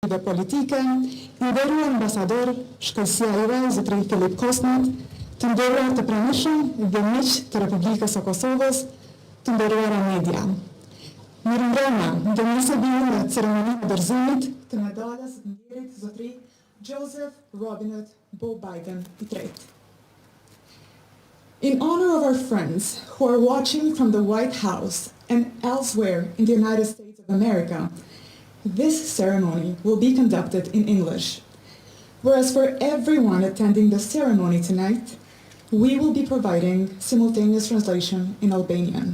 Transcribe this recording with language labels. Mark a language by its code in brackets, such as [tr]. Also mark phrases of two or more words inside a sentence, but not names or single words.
[sq] dhe politike, i nderuar ambasador, shkëlqësia ire, zotëri Filip Kosmat, të nderuar të pranishëm dhe miq të Republikës së Kosovës, të nderuara media. Mirëmbrëma, dhe nëse vjen në ceremoninë e dorëzimit të medaljes së nderit zotëri Joseph Robinette Bo Biden III. [en] In honor of our friends who are watching from the White House and elsewhere in the United States of America, this ceremony will be conducted in English, whereas for everyone attending the ceremony tonight, we will be providing simultaneous translation in Albanian.